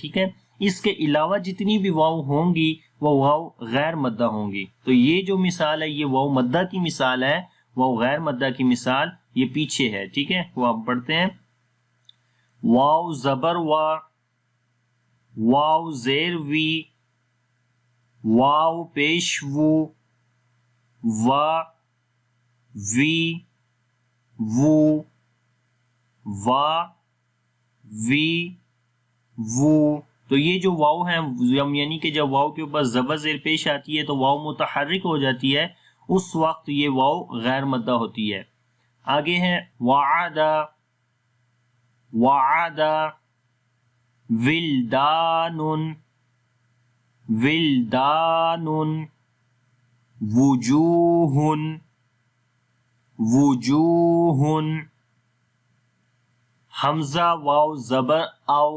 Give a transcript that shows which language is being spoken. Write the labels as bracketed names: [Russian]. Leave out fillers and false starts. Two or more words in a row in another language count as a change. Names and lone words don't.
[Urdu] ٹھیک ہے، اس کے علاوہ جتنی بھی واو ہوں گی وہ واو غیر مدہ ہوں گی۔ تو یہ جو مثال ہے یہ واو مدہ کی مثال ہے، واو غیر مدہ کی مثال یہ پیچھے ہے۔ ٹھیک ہے، وہ آپ پڑھتے ہیں۔ واو زبر وا، واو زیر وی، واو پیش وو، وا وی وو، وا وی وو۔ تو یہ جو واو ہیں یعنی کہ جب واو کے اوپر زبر زیر پیش آتی ہے تو واو متحرک ہو جاتی ہے، اس وقت یہ واو غیر مدہ ہوتی ہے۔ آگے ہے وعدہ وعدہ، ولدان ولدان، وجوہ وجوہ، حمزہ واو زبر او،